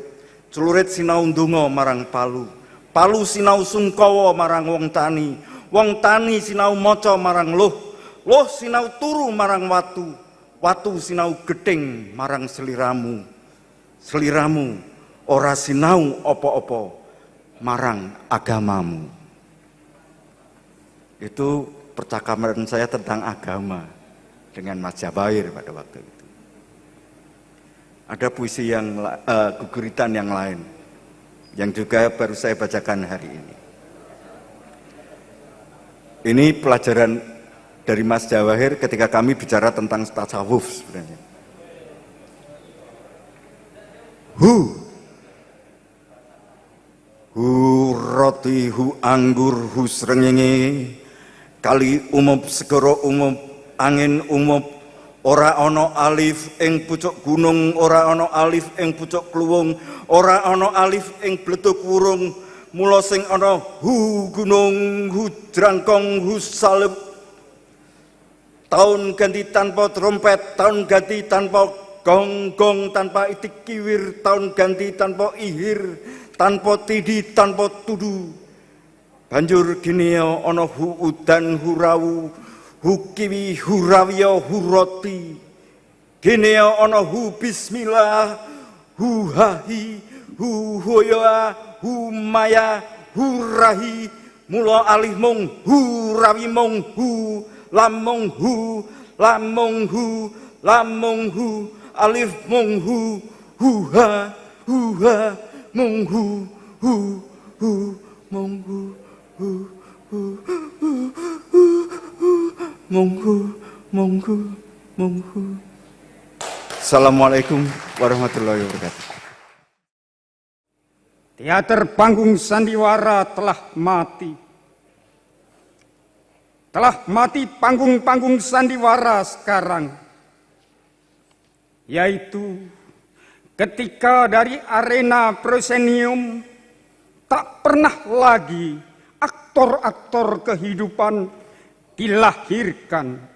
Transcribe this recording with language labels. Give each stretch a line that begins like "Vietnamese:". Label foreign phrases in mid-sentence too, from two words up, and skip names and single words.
Javanese: Celurit sinau ndonga marang palu. Palu sinau sungkawa marang wong tani. Wong tani sinau maca marang luh. Luh sinau turu marang watu. Watu sinau gedeng marang seliramu. Seliramu ora sinau opo-opo marang agamamu.
Indonesian: Itu percakapan saya tentang agama dengan Mas Jawahir pada waktu itu. Ada puisi yang guguritan yang lain yang juga baru saya bacakan hari ini. Ini pelajaran dari Mas Jawahir ketika kami bicara tentang tasawuf sebenarnya.
Javanese: Hu roti hu anggur hu srengenge kali umup segara umup angin umup ora ana alif ing pucuk gunung ora ana alif ing pucuk kluwung ora ana alif ing bledug wurung mula sing ana hu gunung hu jrangkong hu salep. Tahun ganti tanpa trompet, tahun ganti tanpa gonggong, tanpa itik kiwir, tahun ganti tanpa ihir, tanpa tidi, tanpa tudu. Banjur gini ana hu udan hu rawu, hu kiwi hu rawiya hu roti. Gini ana hu bismillah, hu hahi, hu hoya, hu maya, hu rahi. Mula alih mung hu rawi mung hu. Lamong hu, lamong hu, lamong hu, alif mong hu, ha, mong hu, mong hu, mong hu, mong hu, mong hu.
Arabic: السلام عليكم ورحمة الله وبركاته.
Indonesian: Teater panggung sandiwara telah mati. Telah mati panggung-panggung sandiwara sekarang. Yaitu ketika dari arena prosenium tak pernah lagi aktor-aktor kehidupan dilahirkan.